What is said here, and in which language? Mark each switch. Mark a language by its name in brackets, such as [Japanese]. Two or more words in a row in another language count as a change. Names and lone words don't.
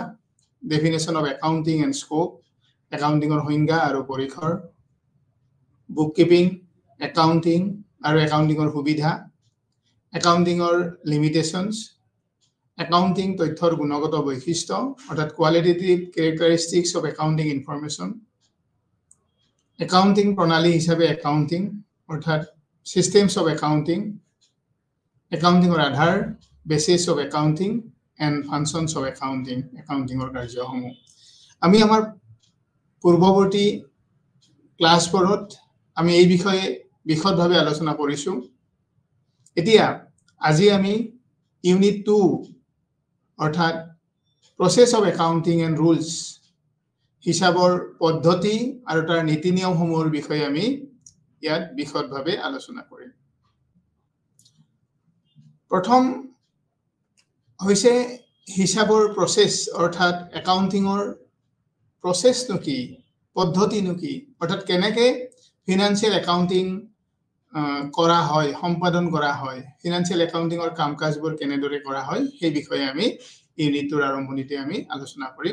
[English] definition of accounting and scope, [Assamese] একাউণ্টিঙৰ সংজ্ঞা আৰু পৰিসৰ, [English] book keeping, accounting [Assamese] আৰু একাউণ্টিঙৰ সুবিধা, একাউণ্টিঙৰ লিমিটেশনছ, একাউণ্টিং তথ্যৰ গুণগত বৈশিষ্ট্য অৰ্থাৎ [English] qualitative characteristics of accounting information, [Assamese] একাউণ্টিং প্ৰণালী হিচাপে একাউণ্টিং অৰ্থাৎ [English] systems of accounting, accounting or Aadhaar, basis of accounting and functions of accounting, accounting or কাৰ্যসমূহ। [Assamese] আমি আমাৰ পূৰ্বৱৰ্তী ক্লাছবোৰত আমি এই বিষয়ে বিশদভাৱে আলোচনা কৰিছো। এতিয়া আজি আমি ইউনিট 2 অৰ্থাৎ [English] process of accounting and rules [Assamese] হিসাবৰ পদ্ধতি আৰু তাৰ নীতি নিয়মসমূহৰ বিষয়ে আমি ইয়াত বিশদভাৱে আলোচনা কৰিম। প্ৰথম হৈছে হিসাবৰ প্ৰসেস অৰ্থাৎ একাউণ্টিঙৰ প্ৰসেস কি, পদ্ধতি কি, অৰ্থাৎ কেনেকে [English] financial accounting [Assamese] কৰা হয়, সম্পাদন কৰা হয়, [English] financial accountingৰ [Assamese] কাম-কাজবোৰ কেনেদৰে কৰা হয় সেই বিষয়ে আমি ইউনিটৰ আৰম্ভণিতে আমি আলোচনা কৰিম।